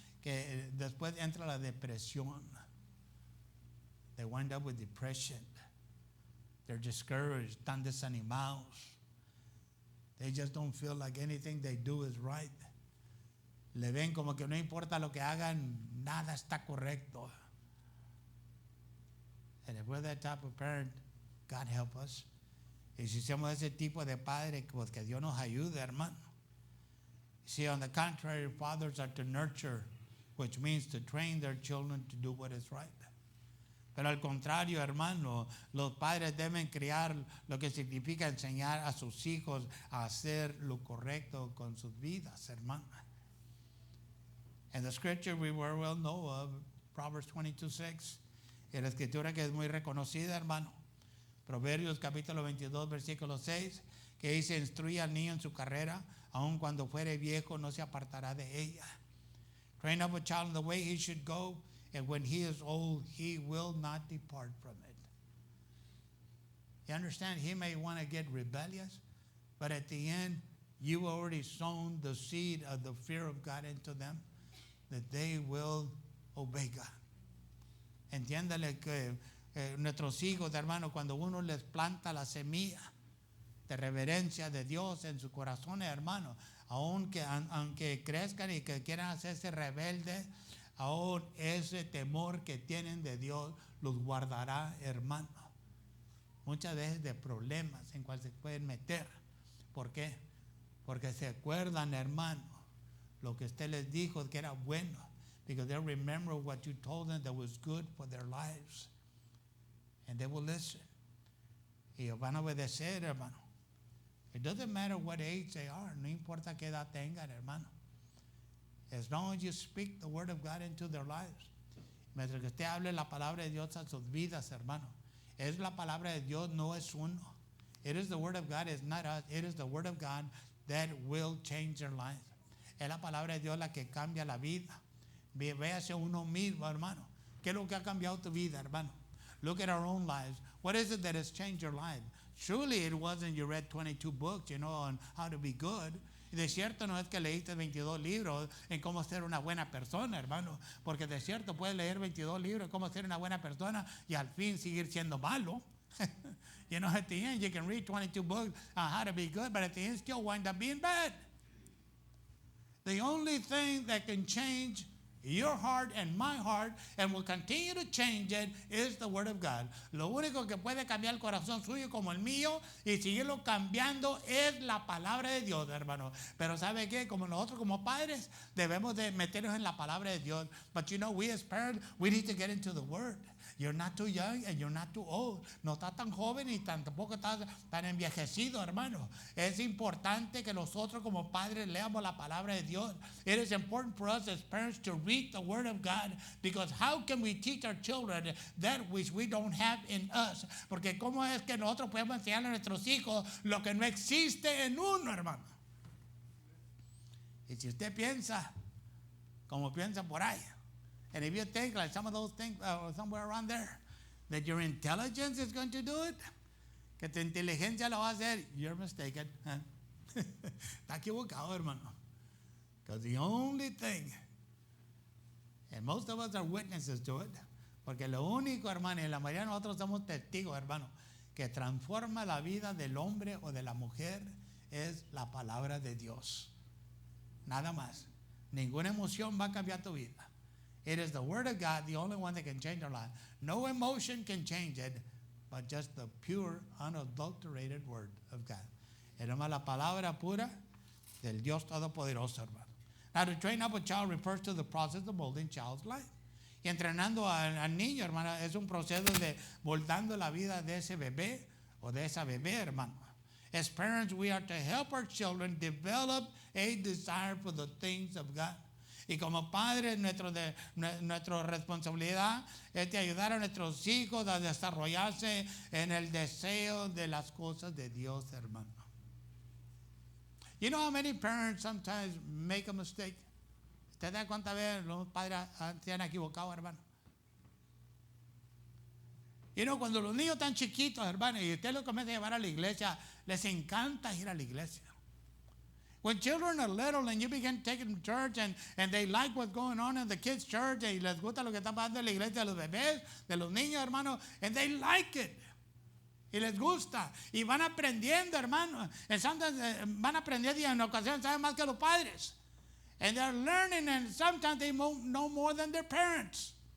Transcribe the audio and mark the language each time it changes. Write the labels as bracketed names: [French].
[Spanish] Que después entra la depresión. [English] They wind up with depression. They're discouraged, [Spanish] están desanimados. [English] They just don't feel like anything they do is right. [Spanish] Le ven como que no importa lo que hagan, nada está correcto. [English] And if we're that type of parent, God help us. [Spanish] Y si somos ese tipo de padre, pues que Dios nos ayude, hermano. [English] See, on the contrary, fathers are to nurture, which means to train their children to do what is right. [Spanish] Pero al contrario, hermano, los padres deben criar, lo que significa enseñar a sus hijos a hacer lo correcto con sus vidas, hermano. [English] And the scripture we very well know of, Proverbs 22:6, [Spanish] y la escritura que es muy reconocida, hermano. Proverbios capítulo 22, versículo 6, que dice, instruye al niño en su carrera, aun cuando fuere viejo no se apartará de ella. [English] Train up a child in the way he should go, and when he is old, he will not depart from it. You understand? He may want to get rebellious, but at the end, you've already sown the seed of the fear of God into them, that they will obey God. [Spanish] Entiéndale que nuestros hijos, hermanos, cuando uno les planta la semilla de reverencia de Dios en su corazón, hermano, aunque crezcan y que quieran hacerse rebeldes, aún ese temor que tienen de Dios los guardará, hermano. Muchas veces de problemas en cuales se pueden meter. ¿Por qué? Porque se acuerdan, hermano, lo que usted les dijo que era bueno. [English] Because they remember what you told them that was good for their lives. And they will listen. [Spanish] Y van a obedecer, hermano. [English] It doesn't matter what age they are. [Spanish] No importa qué edad tengan, hermano. [English] As long as you speak the word of God into their lives. [Spanish] Mientras que usted hable la palabra de Dios a sus vidas, hermano. Es la palabra de Dios, no es uno. [English] It is the word of God, it's not us. It is the word of God that will change their lives. [Spanish] Es la palabra de Dios la que cambia la vida. Véase uno mismo, hermano. ¿Qué es lo que ha cambiado tu vida, hermano? [English] Look at our own lives. What is it that has changed your life? Surely it wasn't you read 22 books, on how to be good. [Spanish] De cierto no es que leíste 22 libros en cómo ser una buena persona, hermano. Porque de cierto puedes leer 22 libros en cómo ser una buena persona y al fin seguir siendo malo. [English] At the end you can read 22 books on how to be good, but at the end still wind up being bad. The only thing that can change your heart and my heart and will continue to change it is the Word of God. [Spanish] Lo único que puede cambiar el corazón suyo como el mío y seguirlo cambiando es la palabra de Dios, hermano. Pero ¿sabe qué? Como nosotros como padres debemos de meternos en la palabra de Dios. [English] But we as parents, we need to get into the Word. You're not too young and you're not too old. [Spanish] No estás tan joven y tampoco estás tan envejecido, hermano. Es importante que nosotros como padres leamos la palabra de Dios. [English] It is important for us as parents to read the Word of God, because how can we teach our children that which we don't have in us? [Spanish] Porque cómo es que nosotros podemos enseñarle a nuestros hijos lo que no existe en uno, hermano. Y si usted piensa como piensa por ahí, [English] and if you think like some of those things somewhere around there, that your intelligence is going to do it, [Spanish] que tu inteligencia lo va a hacer, [English] you're mistaken. [Spanish] Está equivocado, hermano. [English] Because the only thing, and most of us are witnesses to it, [Spanish] porque lo único, hermano, y la mayoría de nosotros somos testigos, hermano, que transforma la vida del hombre o de la mujer es la palabra de Dios. Nada más. Ninguna emoción va a cambiar tu vida. [English] It is the Word of God, the only one that can change our life. No emotion can change it, but just the pure, unadulterated Word of God. [Spanish] Es nomás la palabra pura del Dios Todopoderoso, hermano. [English] Now, to train up a child refers to the process of molding child's life. [Spanish] Y entrenando al niño, hermano, es un proceso de moldando la vida de ese bebé o de esa bebé, hermano. [English] As parents, we are to help our children develop a desire for the things of God. [Spanish] Y como padres, nuestra responsabilidad es de ayudar a nuestros hijos a desarrollarse en el deseo de las cosas de Dios, hermano. [English] You know how many parents sometimes make a mistake? [Spanish] ¿Usted da cuántas veces los padres se han equivocado, hermano? Cuando los niños están chiquitos, hermano, y usted los comienza a llevar a la iglesia, les encanta ir a la iglesia. [English] When children are little and you begin taking them to church and they like what's going on in the kids' church, [Spanish] y les gusta lo que está pasando en la iglesia de los bebés, de los niños, hermano, [English] and they like it. [Spanish] Y les gusta. Y van aprendiendo, hermano. [English] And sometimes [Spanish] van aprendiendo y en ocasiones saben más que los padres. [English] And they're learning, and sometimes they know more than their parents.